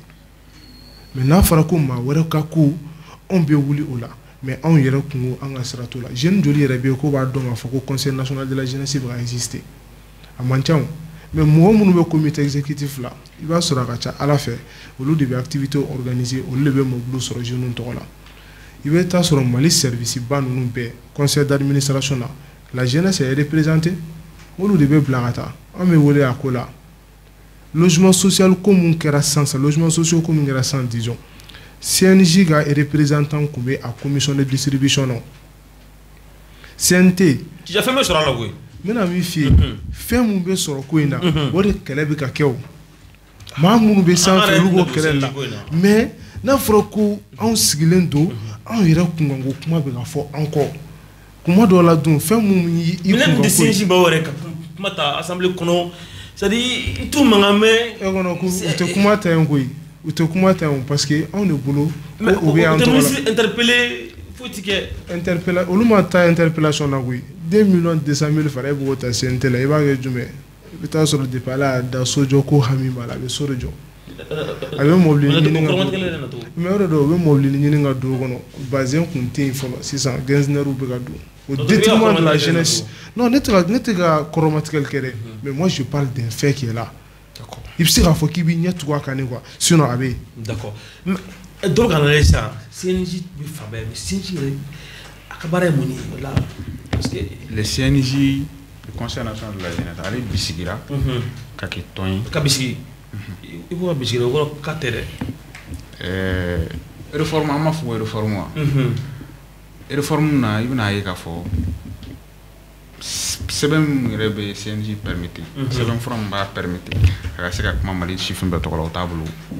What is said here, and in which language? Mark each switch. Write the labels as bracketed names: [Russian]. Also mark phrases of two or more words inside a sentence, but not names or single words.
[Bambara] Mais n'a fɔra ko maa wɛrɛ ka ko anw bɛ wuli o la mais anw yɛrɛ kungo an ka sira t'o la jeune joli yɛrɛ bɛ yen ko b'a dɔn k'a fɔ ko [French] conseil national de la jeunesse [Bambara] bɛ ka exister a man ca mais mɔgɔ minnu bɛ [French] comité exécutif [Bambara] la i b'a sɔrɔ a ka ca Ala fɛ olu de bɛ [French] activité organiser [Bambara] olu de bɛ mobile sɔrɔ jeunes tɔgɔ la. I bɛ taa sɔrɔ Mali service ba ninnu bɛɛ [French] conseil d'administration [Bambara] na [French] la jeunesse est représentée [Bambara] olu de bɛ bila ka taa an bɛ wele a ko la [French] logement social [Bambara] ko mun kɛra sisan [French] logement social [Bambara] ko mun kɛra sisan disons CNJ ka représentant tun bɛ a [French] commission de distribution [Bambara] na CNT. Tija fɛn bɛ sɔrɔ a la koyi. N bɛna min f'i ye fɛn mun bɛ sɔrɔ ko in na o de kɛlɛ bɛ ka kɛ o maa minnu bɛ sanfɛ olu b'o kɛlɛ la mais n'a fɔra ko anw sigilen don anw yɛrɛ kunkanko kuma bɛ ka fɔ an kɔ kuma dɔw la dun fɛn mun y'i kunkanko. Minɛn tɛ CNJ baw yɛrɛ ka kuma ta assemblée kɔnɔ [French] c'est à dire [Bambara] i t'u mankan mɛn. kɔnɔ u tɛ kuma ta yen koyi u tɛ kuma ta yen [French] parce que [Bambara] anw de bolo ko u bɛ an tɔgɔ la. [French] ministre interpellé [Bambara] foyi ti kɛ. olu ma taa interpellation na koyi 2,200,000 fara e b'o ta CNT la i b'a kɛ jumɛn i bɛ taa sɔrɔ depuis ala y'a da sojɔ ko hami b'a la a bɛ so de jɔ. A bɛ mobili ɲini ka don mais o de don u bɛ mobili ɲini ka don o kɔnɔ bazin kun tɛ yen fɔlɔ sisan gɛnzinɛriw bɛ ka don [French] au détriment de la jeunesse. Non [Bambara] ne tɛ ka kɔrɔmatigɛli kɛ dɛ [French] mais moi je parle d'un fait qui est là. [Bambara] I bɛ se k'a fɔ k'i b'i ɲɛ tugu a kan quoi sinon a bɛ yen. [French] D'accord donc [Bambara] ka na ye sisan CNJ bɛ fan bɛɛ mais CNJ yɛrɛ a ka baara ye mun ye la [French] parce que le CNJ le conseil national de la jeunesse [Bambara] ale bisigira ka kɛ tɔn ye ka bisigi. I b'o bisigi o kɔrɔ k'a tɛ dɛ. Réforme an m'a fɔ ko réforme wa. Réforme na i bɛna ye k'a fɔ sɛbɛn min yɛrɛ bɛ CNJ permettre sɛbɛn fura min b'a permettre a ka se ka kuma Mali sifin bɛɛ tɔgɔ la o t'a bolo.